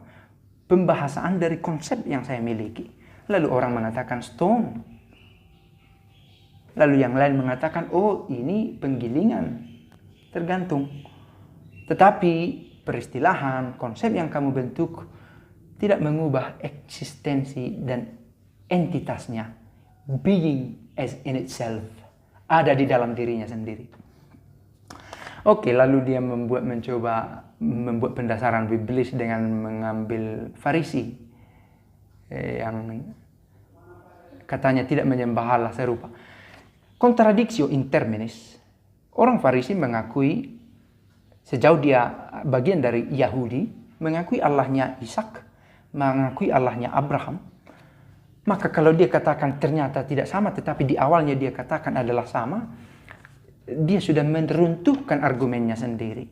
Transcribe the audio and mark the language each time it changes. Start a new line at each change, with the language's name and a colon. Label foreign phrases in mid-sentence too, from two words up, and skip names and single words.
Indonesian: Pembahasaan dari konsep yang saya miliki. Lalu orang mengatakan stone. Lalu yang lain mengatakan, oh ini penggilingan. Tergantung. Tetapi peristilahan, konsep yang kamu bentuk tidak mengubah eksistensi dan entitasnya.
English: Being as in itself.
Indonesian: Ada di dalam dirinya sendiri. Oke, lalu dia mencoba membuat pendasaran biblis dengan mengambil Farisi yang katanya tidak menyembah Allah serupa.
Latin: Contradictio in terminis.
Indonesian: Orang Farisi mengakui, sejauh dia bagian dari Yahudi, mengakui Allahnya Ishak, mengakui Allahnya Abraham. Maka kalau dia katakan ternyata tidak sama, tetapi di awalnya dia katakan adalah sama, dia sudah meruntuhkan argumennya sendiri.